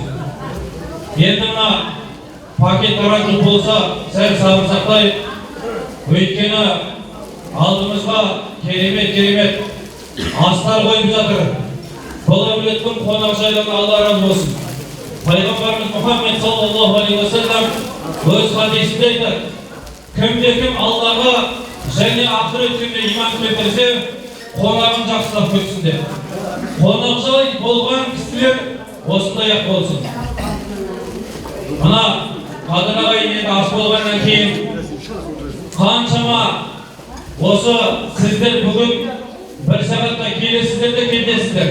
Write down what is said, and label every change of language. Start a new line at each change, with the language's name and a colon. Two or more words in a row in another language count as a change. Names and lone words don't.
Kazakh: Енді мына пакет таратылып болса, сәл сабыр сақтайық. Өйткені алдымызға керемет астар қойып жатыр. Бұл әулеттің қонақжайлығына Алла разы болсын. Пайғамбарымыз Мұхаммед
Arabic: صلى الله عليه وسلم
Kazakh: өз хадисінде айтады: кім Аллаға және ақырет күніне иман келтірсе, қонағын жақсылап күтсін деп. Қонақжай болған кісілер осындай-ақ болсын. Мына қадір ағайын енді ас болғаннан кейін қаншама осы сіздер бүгін бір сағатта келесіздер де кетесіздер.